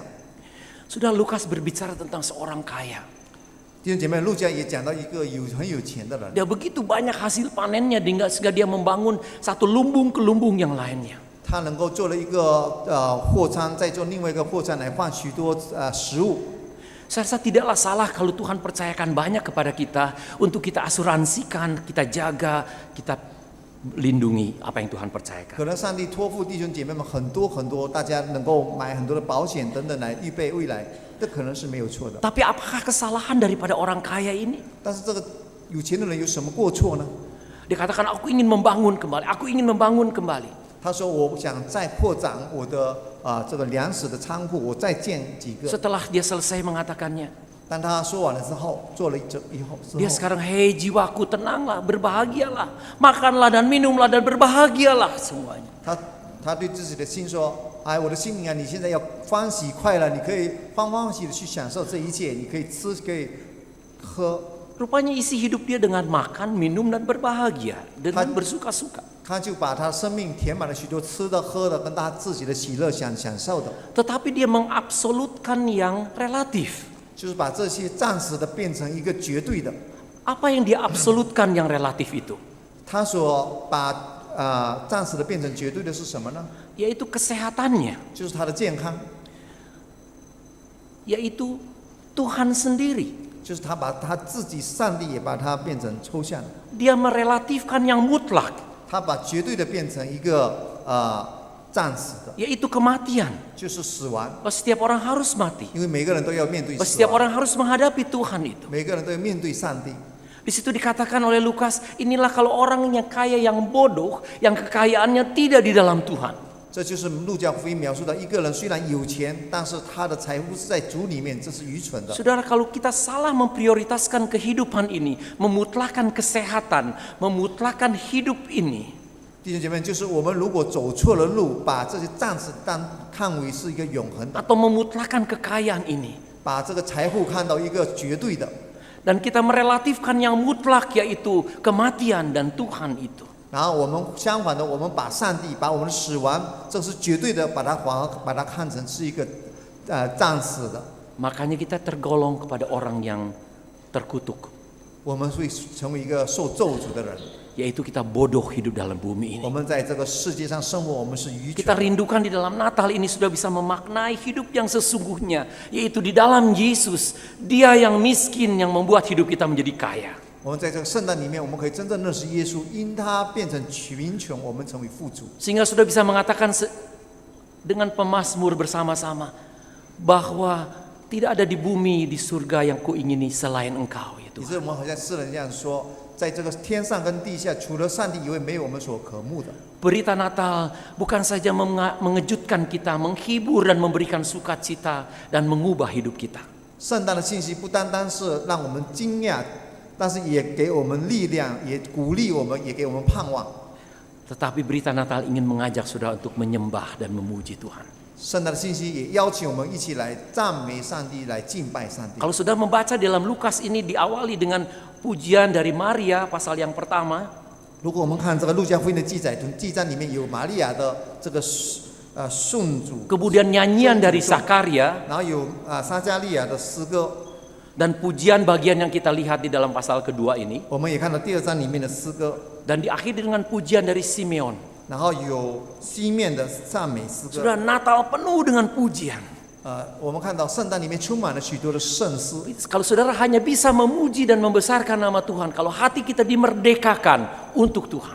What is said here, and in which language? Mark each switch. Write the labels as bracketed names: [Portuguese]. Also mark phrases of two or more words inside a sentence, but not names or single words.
[Indonesian] Sudah Lukas berbicara tentang seorang kaya. [Chinese] 弟兄姐妹，路加也讲到一个很有钱的人， [Indonesian] Dia begitu banyak hasil panennya sehingga dia membangun satu lumbung ke lumbung yang lainnya. [Chinese] 他能够做了一个货仓，再做另外一个货仓来换许多食物。 [Indonesian] Saya rasa tidaklah salah kalau Tuhan percayakan banyak kepada kita untuk kita asuransikan, kita jaga, kita lindungi apa yang Tuhan percayakan. [Chinese] 可能上帝托付弟兄姐妹们很多很多，大家能够买很多的保险等等来预备未来，这可能是没有错的。 [Indonesian] Tapi apakah kesalahan daripada orang kaya ini? [Chinese] 但是这个有钱的人有什么过错呢？ [Indonesian] Dia katakan aku ingin membangun kembali, aku ingin membangun kembali. [Chinese] 他说：“我想再扩展我的这个粮食的仓库，我再建几个。” [Indonesian] Setelah dia selesai mengatakannya, [Chinese] 当他说完了之后，做了之 [Indonesian] dia [Chinese] 后， [Indonesian] sekarang, hei jiwaku tenanglah, berbahagialah, makanlah dan minumlah dan berbahagialah semuanya. [Chinese] 他对自己的心说：“哎，我的心灵啊，你现在要欢喜快乐，你可以欢欢喜喜的去享受这一切，你可以吃，可以喝。” [Indonesian] Rupanya isi hidup dia dengan makan, minum dan berbahagia, dengan bersuka-suka. [Chinese] 他就把他生命填满了许多吃的、喝的，跟他自己的喜乐享受的， [Indonesian] Tetapi dia mengabsolutkan yang relatif. [Chinese] 就是把这些暂时的变成一个绝对的。 [Indonesian] Apa yang dia absolutkan yang relatif itu? [Chinese] 他所把暂时的变成绝对的是什么呢？ [Indonesian] Yaitu kesehatannya, [Chinese] 就是他的健康， [Indonesian] yaitu Tuhan sendiri. [Chinese] 就是他把他自己上帝也把它变成抽象， [Indonesian] Dia merelatifkan yang mutlak, [Chinese] 他把绝对的变成一个暂时的， [Indonesian] yaitu kematian. [Chinese] 就是死亡。 [Indonesian] Setiap orang harus mati. [Chinese] 因为每个人都要面对死 [Indonesian] Setiap [Chinese] 亡， [Indonesian] orang harus menghadapi Tuhan itu. [Chinese] 每个人都要面对上帝。 [Indonesian] Di situ dikatakan oleh Lukas, inilah kalau orang yang kaya yang bodoh, yang kekayaannya tidak di dalam Tuhan. [Chinese] 这就是路加福音描述的一个人虽然有钱，但是他的财富是在主里面，这是愚蠢的。 [Indonesian] Saudara, kalau kita salah memprioritaskan kehidupan ini, memutlakan kesehatan, memutlakan hidup ini, [Chinese] 弟兄姐妹，就是我们如果走错了路，把这些暂时看为是一个永恒的， [Indonesian] atau memutlakan kekayaan ini, [Chinese] 把这个财富看到一个绝对的， [Indonesian] dan kita merelatifkan yang mutlak yaitu kematian dan Tuhan itu. [Chinese] 然后我们相反的，我们把上帝、把我们的死亡，这是绝对的，把它看成是一个暂时的， [Indonesian] Makanya kita tergolong kepada orang yang terkutuk, [Chinese] 我们会成为一个受咒诅的人， [Indonesian] yaitu kita bodoh hidup dalam bumi [Chinese] 我 [Indonesian] ini. [Chinese] 们在这个世界上生活，我们是愚蠢 [Indonesian] Kita。rindukan di dalam Natal ini sudah bisa memaknai hidup yang sesungguhnya, yaitu di dalam Yesus. Dia yang miskin yang membuat hidup kita menjadi kaya. [Chinese] 我们在这个圣诞里面，我们可以真正认识耶稣，因他变成贫穷，我们成为富足。 [Indonesian] Sehingga sudah bisa mengatakan dengan pemazmur bersama-sama bahwa tidak ada di bumi, di surga yang kuingini selain Engkau, ya [Chinese] 也 [Indonesian] Tuhan. [Chinese] 是我们好像诗人这样说，在这个天上跟地下，除了上帝以外，没有我们所渴慕的。 [Indonesian] Berita Natal bukan saja mengejutkan kita, menghibur dan memberikan sukacita dan mengubah hidup kita. [Chinese] 圣诞的信息不单单是让我们惊讶，但是也给我们力量，也鼓励我们，也给我们盼望。 [Indonesian] Tetapi berita Natal ingin mengajak saudara untuk menyembah dan memuji Tuhan. [Chinese] 圣诞的信息也邀请我们一起来赞美上帝，来敬拜上帝。 [Indonesian] Kalau saudara membaca dalam Lukas ini diawali dengan pujian dari Maria pasal yang pertama. [Chinese] 如果我们看这个路加福音的记载，从记章里面有玛利亚的这个颂主， [Indonesian] Kemudian nyanyian dari Zakaria [Chinese] 然后有撒加利亚的诗歌， [Indonesian] dan pujian bagian yang kita lihat di dalam pasal kedua ini. [Chinese] 我们也看到第2章里面的诗歌， [Indonesian] Dan diakhiri dengan pujian dari Simeon. [Chinese] 然后有西面的赞美诗歌。 [Indonesian] Sudah Natal penuh dengan pujian. [Chinese] 我们看到圣诞里面充满了许多的圣诗。 [Indonesian] Kalau saudara hanya bisa memuji dan membesarkan nama Tuhan, kalau hati kita dimerdekakan untuk Tuhan.